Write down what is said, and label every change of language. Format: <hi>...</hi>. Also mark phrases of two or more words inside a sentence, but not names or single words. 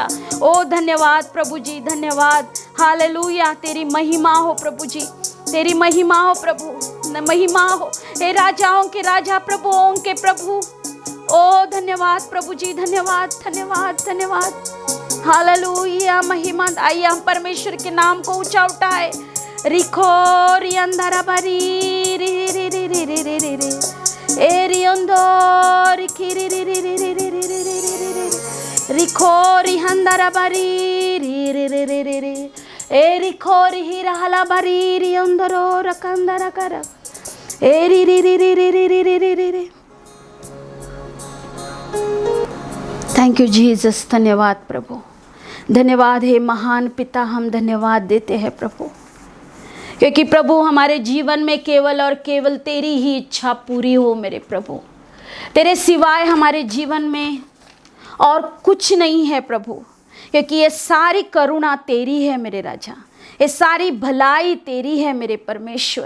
<hi>ओ धन्यवाद प्रभु जी, धन्यवाद। हालेलुया, तेरी महिमा हो प्रभु जी, तेरी महिमा हो प्रभु, महिमा हो हे राजाओं के राजा, प्रभुओं के प्रभु। ओ धन्यवाद प्रभु जी, धन्यवाद धन्यवाद धन्यवाद। हालेलुया, महिमा। आइए हम परमेश्वर के नाम को ऊंचा उठाए। रिखो रियंधारा बारी रे रे रे रे रे रे रे रे ए रियंदो रिखी रे रे रे रे रे रे रे रे रे रे रे रिखो रिहंधारा बारी रे रे रे रे रे रे ए रिखो रिहिरा हला बारी रियंदरो रकंदरा कर ए री री री री री री री री री री।</hi> <en>Thank you Jesus,</en> <hi>धन्यवाद प्रभु, धन्यवाद हे महान पिता। हम धन्यवाद देते हैं प्रभु, क्योंकि प्रभु हमारे जीवन में केवल और केवल तेरी ही इच्छा पूरी हो मेरे प्रभु। तेरे सिवाय हमारे जीवन में और कुछ नहीं है प्रभु, क्योंकि ये सारी करुणा तेरी है मेरे राजा, ये सारी भलाई तेरी है मेरे परमेश्वर।</hi>